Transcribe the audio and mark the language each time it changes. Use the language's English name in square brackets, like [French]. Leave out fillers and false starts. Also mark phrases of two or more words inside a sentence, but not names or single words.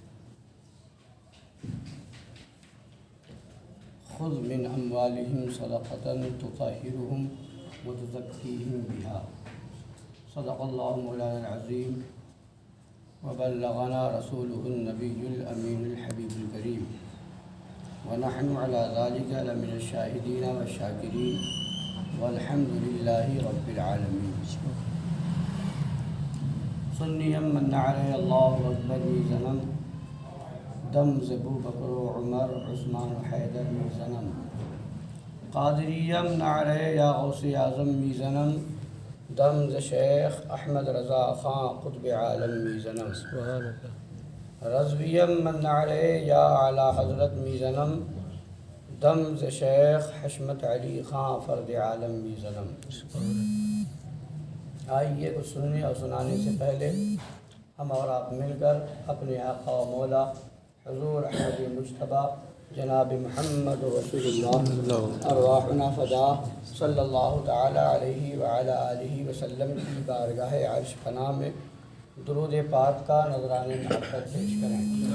[Arabic] خذ من اموالہم صدقۃ تطہرہم وتزکیہم بہا صدق اللہ مولانا العظیم وبلغنا رسولہ النبی الامین الحبیب الکریم ونحن علی ذلک لمن الشاہدین والشاکرین والحمد للہ رب العالمین [Persian] سنی من علی اللہ اکبر زنم دم زبو بکر و عمر عثمان و حیدر میزنم قادریم نعرے یا غوث اعظم میزنم دم ز شیخ احمد رضا خان قطب عالم میزنم رضویم من نعرے یا اعلی حضرت میزنم دم ز شیخ حشمت علی خان فرد عالم میزنم [Urdu] آئیے کچھ سننے اور سنانے سے پہلے ہم اور آپ مل کر اپنے آقا و مولا حضور احمد مجتبی جناب محمد رسول اللہ [Arabic] ارواحنا فدا صلی اللہ تعالی علیہ وعلی آلہ وسلم [Urdu] کی بارگاہ عرش پناہ میں درود پاک کا نذرانِ محبت پیش کریں۔